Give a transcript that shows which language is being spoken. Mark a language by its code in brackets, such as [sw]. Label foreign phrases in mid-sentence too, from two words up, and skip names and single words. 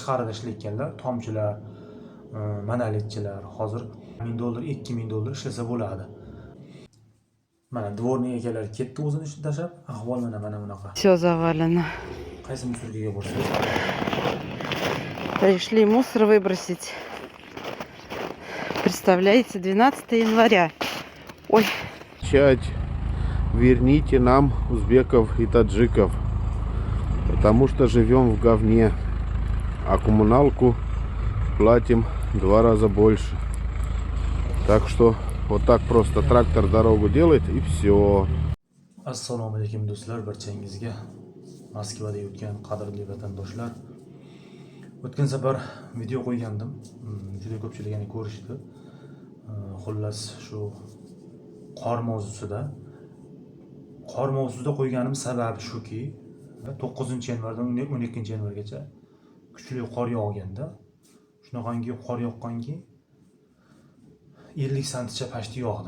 [uz] tashqarida ishlayotganlar, tomchilar, monolitchilar hozir $1000, $2000 ishlasa bo'ladi. Mana dvornik egalari ketdi o'zini ishini tashlab, ahvol mana bunaqa. [ru] Все завалено. [uz] Qaysi musulga bo'lsa. [ru] Пришли мусор выбросить. Представляете, 12 января. Ой. Верните нам узбеков и таджиков, потому что живем в говне, а коммуналку платим 2 раза больше. Так что вот так просто трактор дорогу делает и все. [uz] Assalomu alaykum do'stlar, barchangizga Moskvada yurgan qadrli vatandoshlar. O'tgan safar video qo'ygandim. Juda ko'pchilik yana ko'rishdi. Xullas shu qor mavzusida. Qor mavzusida qo'yganim sababi shuki, 9-yanvardan 12-yanvargacha kuchli qor yog'ganda, shunaqangi qor yoqqanki 50 santcha pashti yog'di.